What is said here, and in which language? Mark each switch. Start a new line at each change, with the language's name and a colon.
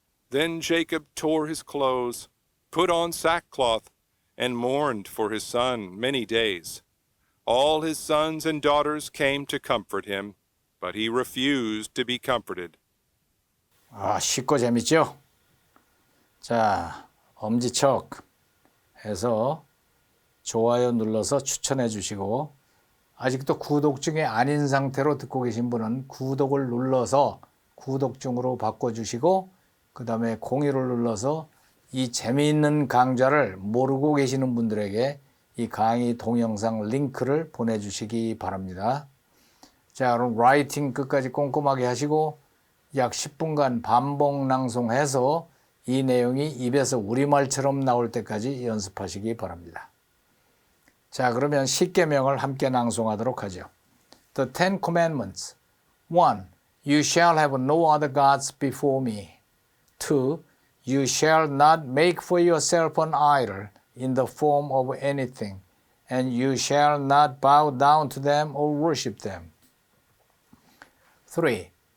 English: Then Jacob tore his clothes, put on sackcloth, and mourned for his son many days. All his sons and daughters came to comfort him, but he refused to be comforted.
Korean: 쉽고 재밌죠? 자, 엄지척 해서 좋아요 눌러서 추천해 주시고 아직도 구독 중에 아닌 상태로 듣고 계신 분은 구독을 눌러서 구독 중으로 바꿔주시고 그 다음에 공유를 눌러서 이 재미있는 강좌를 모르고 계시는 분들에게 이 강의 동영상 링크를 보내주시기 바랍니다. 자, 그럼 라이팅 끝까지 꼼꼼하게 하시고 약 10분간 반복 낭송해서 이 내용이 입에서 우리말처럼 나올 때까지 연습하시기 바랍니다. 자, 그러면 10계명을 함께 낭송하도록 하죠.
English: The Ten Commandments. 1. You shall have no other gods before me. 2. You shall not make for yourself an idol in the form of anything, and you shall not bow down to them or worship them. 3.